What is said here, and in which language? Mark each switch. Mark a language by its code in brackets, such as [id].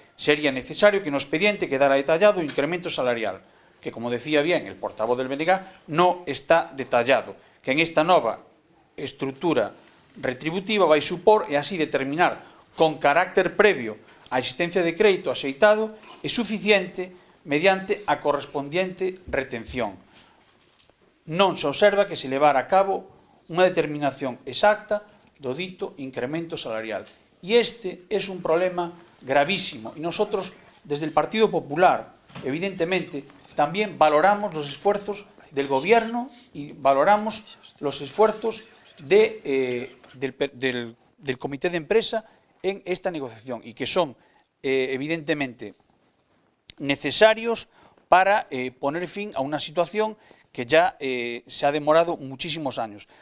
[gl] Sería necesario que no expediente quedara detallado o incremento salarial, que, [es] como decía bien el portavoz del BNG, no está detallado, [gl] que en esta nova estrutura retributiva vai supor e así determinar con carácter previo a existencia de crédito axeitado e suficiente mediante a correspondiente retención. Non se observa que se levara a cabo unha determinación exacta do dito incremento salarial. [es] E este es un problema gravísimo y nosotros desde el Partido Popular evidentemente también valoramos los esfuerzos del gobierno y valoramos los esfuerzos del comité de empresa en esta negociación y que son evidentemente necesarios para poner fin a una situación que ya se ha demorado muchísimos años.